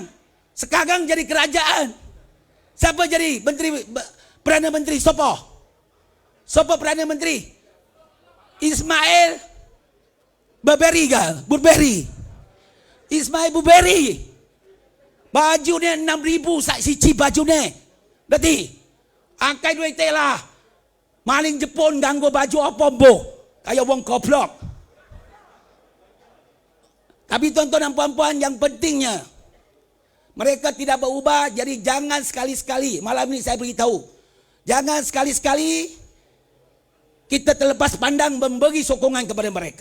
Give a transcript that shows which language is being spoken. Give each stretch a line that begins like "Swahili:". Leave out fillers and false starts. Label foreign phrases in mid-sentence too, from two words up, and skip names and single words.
Malay: Sekarang jadi kerajaan. Siapa jadi menteri, Perdana Menteri? Siapa Perdana Menteri? Ismail Burberi. Ismail Burberi. Bajunya 6,000 siji bajunya. Berarti angkai duit lah.
Javanese: Maling Jepun ganggu baju apa bo. Kayak wong goblok.
Malay: Tapi tuan-tuan dan puan-puan yang pentingnya. Mereka tidak berubah. Jadi jangan sekali-sekali. Malam ini saya beritahu. Jangan sekali-sekali. Kita terlepas pandang memberi sokongan kepada mereka.